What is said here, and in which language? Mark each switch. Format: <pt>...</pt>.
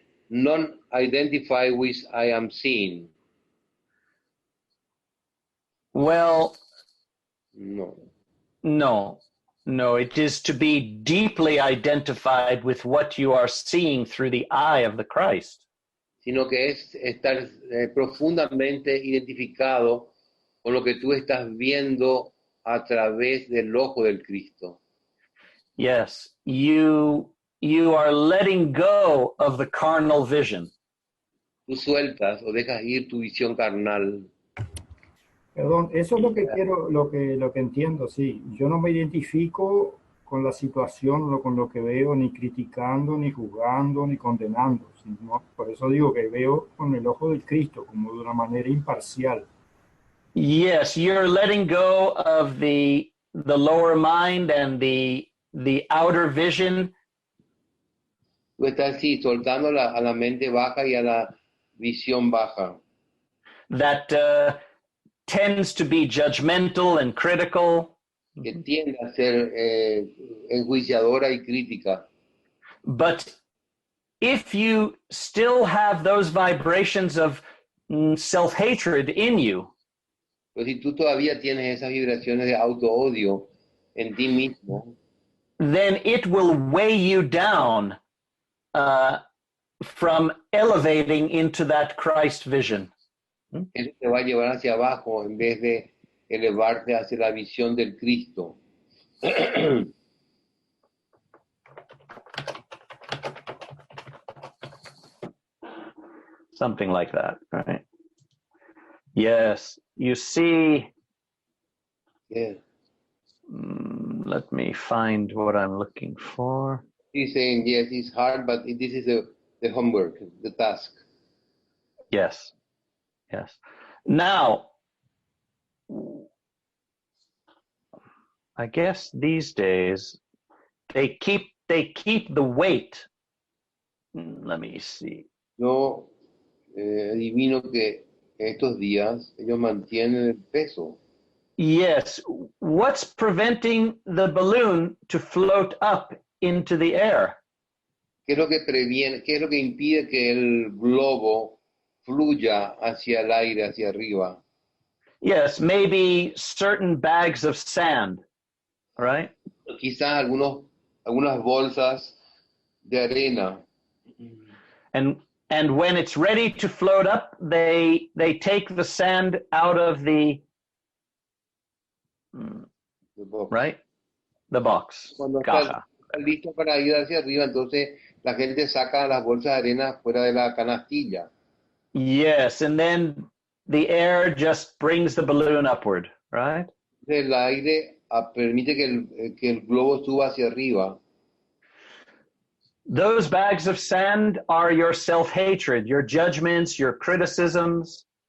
<en>non-identified with I am seeing. well, No. no, it is to be deeply identified with what you are seeing through the eye of the Christ.</en> <es>sino que es estar profundamente identificado con lo que tú estás viendo a través del ojo del Cristo.</es> <en>Yes, you are letting go of the carnal vision.</en> <es>Tú sueltas o dejas ir tu visión carnal. Perdón, eso es lo que quiero, lo que entiendo, sí. Yo no me identifico con la situación, no con lo que veo, ni criticando, ni juzgando, ni condenando, sino, por eso digo que veo con el ojo del Cristo, como de una manera imparcial.</es> <en>Yes, you're letting go of the lower mind and the outer vision.</en> <es>Tú estás sí, soltando a la mente baja y a la visión baja.</es> <en>That tends to be judgmental and critical.</en> <es>Que tiende a ser enjuiciadora y crítica.</es> <en>But if you still have those vibrations of self-hatred in you,</en> <es>Pero si tú todavía tienes esas vibraciones de auto-odio en ti mismo,</es> <en>then it will weigh you down from elevating into that Christ vision.</en> <es>eso te va a llevar hacia abajo en vez de elevarte hacia la visión del Cristo.</es> <en>Something like that, right? Yes, you see, Yeah. let me find what I'm looking for. He's saying, yes, it's hard, but this is the homework, the task. Yes, yes. Now, I guess these days they keep the weight. Let me see.</en> <es>Yo adivino que estos días ellos mantienen el peso.</es> <en>Yes, what's preventing the balloon to float up into the air?</en> <es>¿Qué es lo que previene, qué es lo que impide que el globo fluya hacia el aire, hacia arriba?</es> <en>Yes, maybe certain bags of sand, right?</en> <es>Quizás algunas bolsas de arena.</es> <en>And when it's ready to float up, they take the sand out of the right? The box.</en> <es>Cuando Caja. está listo para ir hacia arriba, entonces la gente saca las bolsas de arena fuera de la canastilla.</es> <en>Yes, and then the air just brings the balloon upward, right?</en> <es>El aire permite que el globo suba hacia arriba.</es> <en>Those bags of sand are your self-hatred, your judgments, your criticisms.</en>